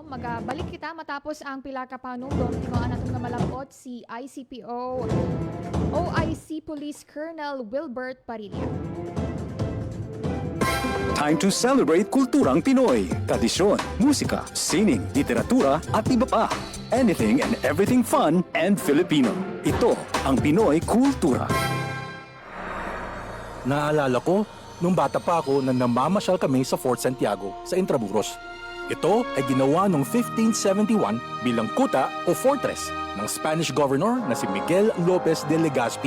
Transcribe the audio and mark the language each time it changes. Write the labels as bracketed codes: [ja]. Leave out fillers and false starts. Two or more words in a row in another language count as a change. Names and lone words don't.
[hil] Magabalik kita matapos ang pila ka panungdom. Tingoan natin nga malabot si ICPO OIC Police Colonel Wilbert Parilla. [en] Time to celebrate [tl] kulturang Pinoy. Tradisyon, musika, sining, literatura at iba pa. [en] Anything and everything fun and Filipino. [tl] Ito ang Pinoy Kultura. Naalala ko, nung bata pa ako na namamasyal kami sa Fort Santiago sa Intramuros. Ito ay ginawa noong 1571 bilang kuta o fortress ng Spanish governor na si Miguel Lopez de Legazpi.